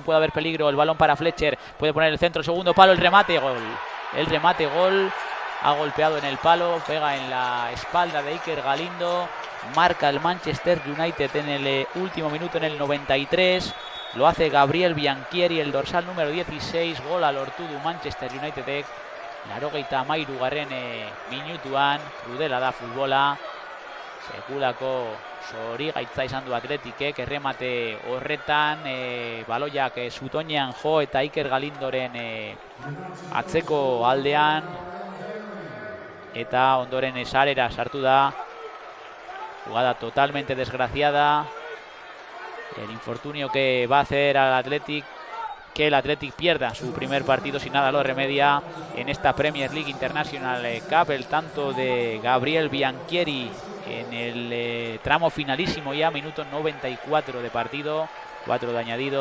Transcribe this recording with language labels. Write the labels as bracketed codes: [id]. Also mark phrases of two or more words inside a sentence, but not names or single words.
[es] Puede haber peligro, el balón para Fletcher. Puede poner el centro, el segundo palo, el remate, gol. El remate, gol. Ha golpeado en el palo, pega en la espalda de Iker Galindo. Marca el Manchester United en el último minuto, en el 93. Lo hace Gabriel Bianchieri, el dorsal número 16. [eu] Gola lortu du Manchester Unitedek. 93. Minutuan, krudela da futbola. Sekulako zorigaitza izan du Athleticek, erremate horretan. Baloiak zutoinean jo eta Iker Galindoren atzeko aldean. Eta ondoren sarera sartu da. [es] Jugada totalmente desgraciada. El infortunio que va a hacer al Athletic que el Athletic pierda su primer partido, si nada lo remedia, en esta Premier League International Cup. El tanto de Gabriel Bianchieri en el tramo finalísimo, ya minuto 94 de partido, 4 de añadido.